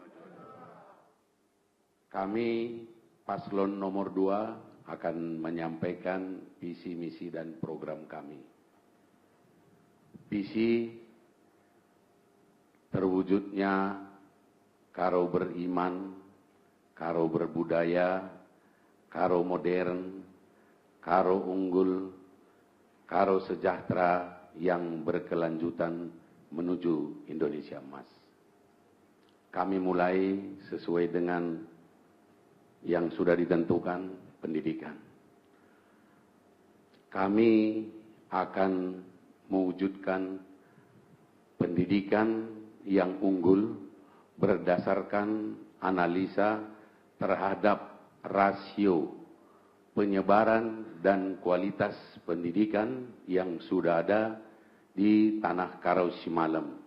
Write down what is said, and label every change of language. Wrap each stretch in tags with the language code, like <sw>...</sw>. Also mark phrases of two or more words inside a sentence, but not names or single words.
<id>Kami paslon nomor 2 akan menyampaikan visi misi dan program kami. Visi terwujudnya karo beriman, karo berbudaya, karo modern, karo unggul, karo sejahtera yang berkelanjutan menuju Indonesia Emas. Kami mulai sesuai dengan yang sudah ditentukan, pendidikan. Kami akan mewujudkan pendidikan yang unggul berdasarkan analisa terhadap rasio penyebaran dan kualitas pendidikan yang sudah ada di Tanah Karo Simalem.</id>